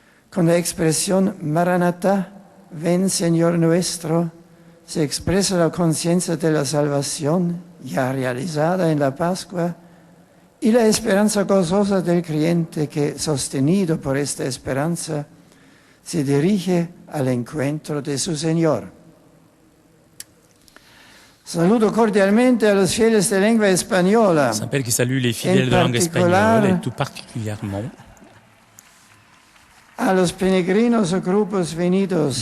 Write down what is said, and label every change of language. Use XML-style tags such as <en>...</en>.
<es>Con la expresión Maranatha, ven Señor nuestro, se expresa la conciencia de la salvación ya realizada en la Pascua y la esperanza gozosa del creyente que, sostenido por esta esperanza, se dirige al encuentro de su Señor. Saludo cordialmente a los fieles de lengua española.</es> <fr>Saint-Père qui salue les fidèles de langue espagnole et tout particulièrement</fr> <es>a los peregrinos o grupos venidos</es>